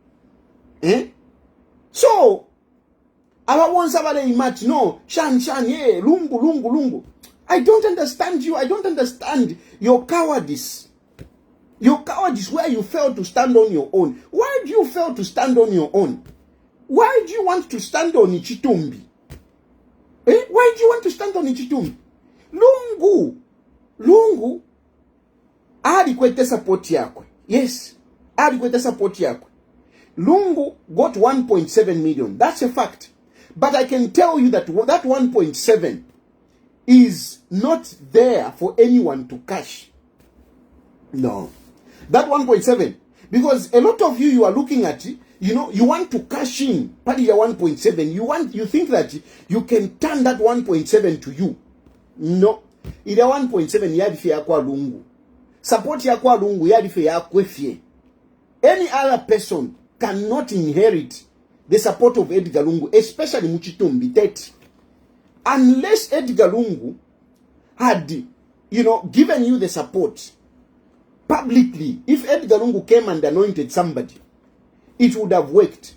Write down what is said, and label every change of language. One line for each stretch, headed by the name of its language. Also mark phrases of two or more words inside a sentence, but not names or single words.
English: So, our ones are very much no Shan, yeah, Lungu. I don't understand you. I don't understand your cowardice. Your cowardice where you fail to stand on your own. Why do you fail to stand on your own? Why do you want to stand on Ichitumbi? Why do you want to stand on Ichitumbi?
Bemba: Lungu alikwete support yakwe. Yes, alikwete support yakwe.
English: Lungu got 1.7 million. That's a fact. But I can tell you that 1.7 is not there for anyone to cash. No. That 1.7. Because a lot of you are looking at it, you know, you want to cash in part of your 1.7. You think that you can turn that 1.7 to you. No.
Bemba: Ila 1.7 yadife ya kwa Lungu. Support ya kwa Lungu yadife ya kwefie.
English: Any other person cannot inherit the support of Edgar Lungu, especially Muchitumbi Tete. Unless Edgar Lungu had, you know, given you the support publicly. If Edgar Lungu came and anointed somebody, it would have worked.